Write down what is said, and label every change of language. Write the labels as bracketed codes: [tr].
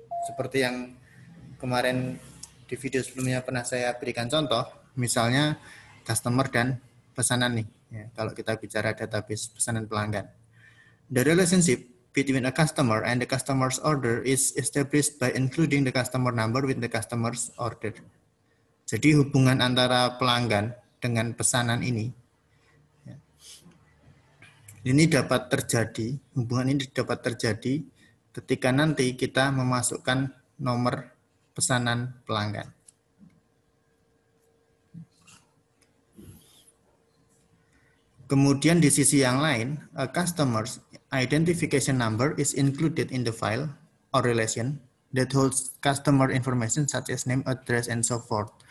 [id] Seperti yang kemarin di video sebelumnya pernah saya berikan contoh, misalnya customer dan pesanan nih. Ya, kalau kita bicara database pesanan pelanggan. [en] The relationship between a customer and the customer's order is established by including the customer number with the customer's order. [id] Jadi hubungan antara pelanggan dengan pesanan ini dapat terjadi, hubungan ini dapat terjadi ketika nanti kita memasukkan nomor pesanan pelanggan. Kemudian di sisi yang lain, [en] a customer's identification number is included in the file or relation that holds customer information such as name, address, and so forth.